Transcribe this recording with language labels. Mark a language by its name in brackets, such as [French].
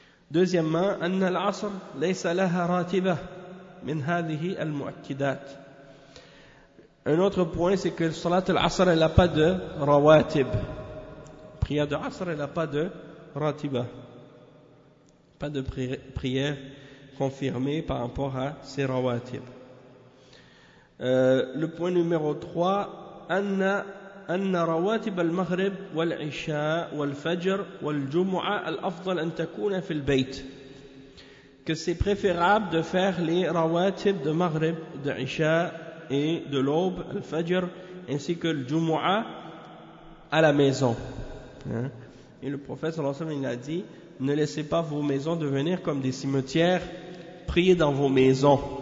[French] Deuxièmement, [Arabic] أن العصر ليس لها راتبة من هذه المؤكدات. [French] Un autre point, c'est que le salat al-asr, elle n'a pas de rawatib. Prière de asr, elle n'a pas de ratiba. Pas de prière confirmée par rapport à ces rawatib. Le point numéro 3, [Arabic] أن رواتب المغرب والعشاء والفجر والجمعة الأفضل أن تكون في البيت. [French] Que c'est préférable de faire les rawatib de maghrib, de isha et de l'aube, al-fajr, ainsi que le jumu'a à la maison. Et le prophète sallallahu alayhi wa sallam, il a dit, ne laissez pas vos maisons devenir comme des cimetières, priez dans vos maisons.